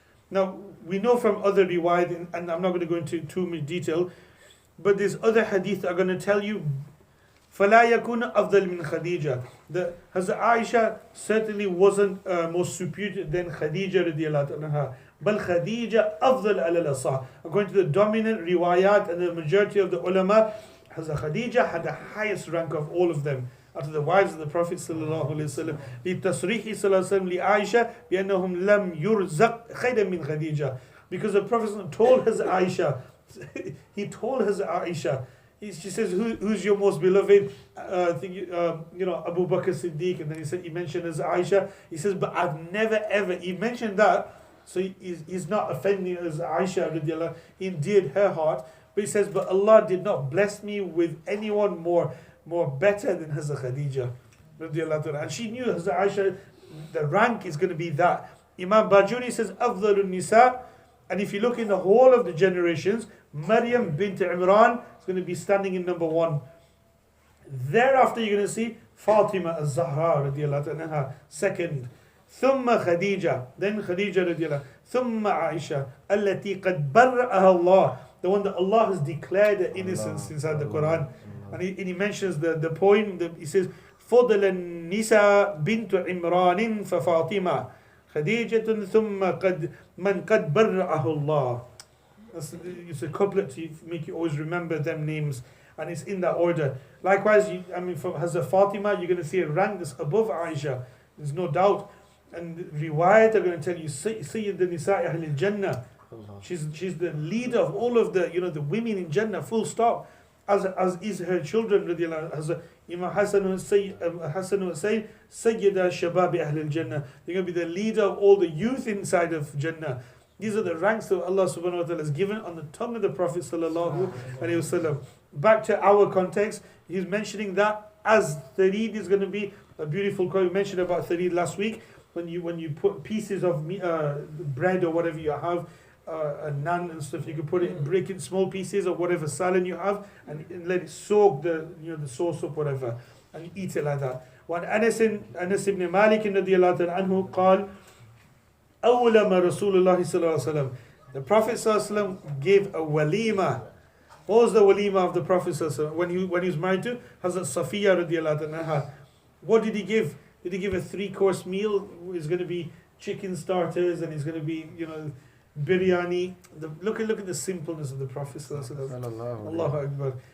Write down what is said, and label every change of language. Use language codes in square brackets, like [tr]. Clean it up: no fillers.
[en] Now, we know from other riwayat, and I'm not going to go into too much detail, but there's other hadith that are going to tell you, [ar] فَلَا يَكُونَ أَفْضَلْ مِنْ خَدِيجَةٍ. [en] The Hazrat Aisha certainly wasn't more superior than Khadija radiallahu anha. But Khadija [ar] أفضل على الأصح. [en] According to the dominant riwayat and the majority of the ulama, Hazrat Khadija had the highest rank of all of them. Out of the wives of the Prophet sallallahu alaihi wasallam, [ar] لتصريح صلى الله عليه وسلم لعائشة بأنهم لم يرزق خيرا من خديجة. [en] Because the Prophet told Hazrat Aisha, he told Hazrat Aisha, she says, who's your most beloved? Abu Bakr Siddiq, and then he mentioned Hazrat Aisha. He says, but I've never ever. He mentioned that, so he's not offending Hazrat Aisha radiallahu. He endeared her heart, but he says, but Allah did not bless me with anyone more better than Hazrat Khadija radiallahu. And she knew Hazrat Aisha, the rank is going to be that. Imam Bajuri says, Afdalun Nisa, and if you look in the whole of the generations, Maryam bint Imran is going to be standing in number 1. Thereafter, you're going to see Fatima az-Zahra radiallahu anha, second. [ar] ثم خديجة, [en] then Khadija radiallahu, [ar] ثم عائشة التي قد برأها الله, [en] the one that Allah has declared the innocence inside the Quran. And he mentions the poem, he says, [ar] فضل النساء بنت عمران ففاطمة خديجة ثم قد من قد برأه الله. [en] It's a couplet to make you always remember them names, and it's in that order. Likewise, from Hazrat Fatima, you're going to see a rank that's above Aisha. There's no doubt. And riwayat are going to tell you, Sayyid al-Nisa'i Ahl al-Jannah. She's the leader of all of the the women in Jannah. Full stop. As is her children. As Imam Hassan and Hussein, Sayyida Shabab Ahl al-Jannah. They're going to be the leader of all the youth inside of Jannah. These are the ranks that Allah subhanahu wa ta'ala has given on the tongue of the Prophet sallallahu alaihi wasallam. Back to our context, he's mentioning that as Thareed is going to be a beautiful quote. We mentioned about Thareed last week. When you put pieces of bread or whatever you have, a naan and stuff, you can break it in small pieces or whatever salad you have, and let it soak the sauce up, whatever, and you eat it like that. When Anas ibn Malik radiyallahu anhu [ar] قال أولم رسول الله صلى الله عليه وسلم, [en] the Prophet صلى الله عليه وسلم gave a walima. What was the walima of the Prophet صلى الله عليه وسلم when he was married to Hazrat Safiya radiyallahu anha? What did he give? Did he give a 3-course meal? It's going to be chicken starters, and it's going to be biryani. Look at the simpleness of the Prophet sallallahu alaihi wasallam. Allahu Akbar.